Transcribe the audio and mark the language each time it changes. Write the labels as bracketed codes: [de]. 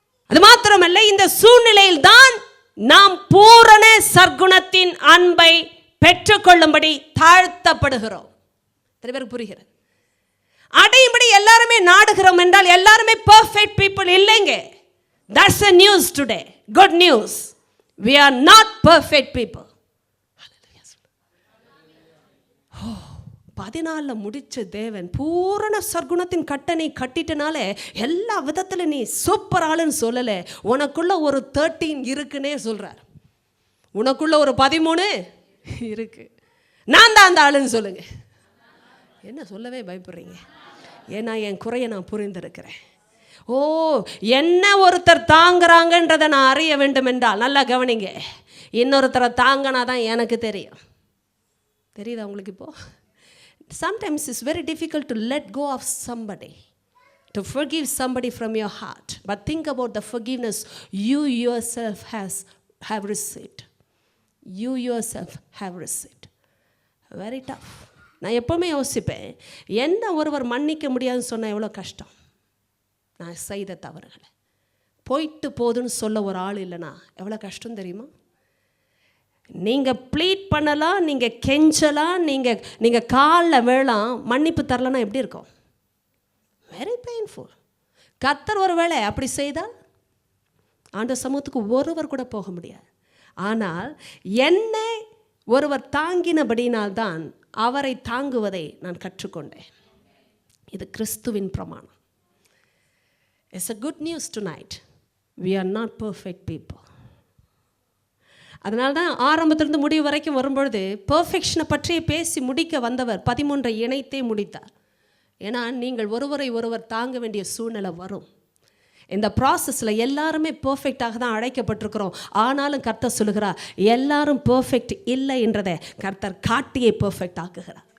[ta] அது மாத்திரமல்ல, இந்த சூழ்நிலையில் தான் நாம் பூரண சற்குணத்தின் அன்பை பெற்றுக்கொள்ளும்படி தாழ்த்தப்படுகிறோம். எத்தனை பேருக்கு புரிகிறது? அடையும்படி எல்லாருமே நாடுகிறோம் என்றால் எல்லாருமே [en] perfect people [ta] இல்லைங்க. [en] That's the news today. Good news. We are not perfect people. [ta] 14 முடிச்ச தேவன் பூரண சற்குணத்தின் கட்டணை கட்டிட்டனால எல்லா விதத்தில் நீ சூப்பர் ஆளுன்னு சொல்லலை. உனக்குள்ள ஒரு 13 இருக்குன்னே சொல்கிறார். உனக்குள்ள ஒரு 13 இருக்கு. நான் தான் அந்த ஆளுன்னு சொல்லுங்க. என்ன சொல்லவே பயப்படுறீங்க? ஏன்னா என் குறையை நான் புரிந்திருக்கிறேன். ஓ, என்ன ஒருத்தர் தாங்குறாங்கன்றதை நான் அறிய வேண்டும் என்றால் நல்லா கவனிங்க. இன்னொருத்தரை தாங்கினா தான் எனக்கு தெரியும். தெரியுதா உங்களுக்கு? இப்போ [en] sometimes it's very difficult to let go of somebody, to forgive somebody from your heart. But think about the forgiveness you yourself have received. You yourself have received. Very tough. [ta] நான் எப்பவுமே யோசிப்பேன், என்ன ஒருவர் மன்னிக்க முடியாதுன்னு சொன்னால் எவ்வளோ கஷ்டம். நான் செய்த தவறுகளை போயிட்டு போதுன்னு சொல்ல ஒரு ஆள் இல்லைனா எவ்வளோ கஷ்டம் தெரியுமா? நீங்கள் ப்ளீட் பண்ணலாம், நீங்கள் கெஞ்சலாம், நீங்கள் காலில் வேளாம், மன்னிப்பு தரலன்னா எப்படி இருக்கும்? [en] Very painful. [ta] கர்த்தர் ஒரு வேளை அப்படி செய்தால் ஆண்ட சமூகத்துக்கு ஒருவர் கூட போக முடியாது. ஆனால் என்னை ஒருவர் தாங்கினபடினால்தான் அவரை தாங்குவதை நான் கற்றுக்கொண்டேன். இது கிறிஸ்துவின் பிரமாணம். [en] It's a good news tonight. We are not perfect people. [ta] அதனால தான் ஆரம்பத்திலிருந்து முடிவு வரைக்கும் வரும்பொழுது பெர்ஃபெக்ஷனை பற்றி பேசி முடிக்க வந்தவர் 13 இணைத்தே முடித்தார். ஏன்னா நீங்கள் ஒருவரை ஒருவர் தாங்க வேண்டிய சூழ்நிலை வரும். இந்த ப்ராசஸில் எல்லாருமே பெர்ஃபெக்டாக தான் அழைக்கப்பட்டிருக்கிறோம். ஆனாலும் கர்த்தர் சொல்லுகிறார், எல்லாரும் பெர்ஃபெக்ட் இல்லை என்றதை கர்த்தர் காட்டியே பெர்ஃபெக்ட் ஆக்குகிறார்.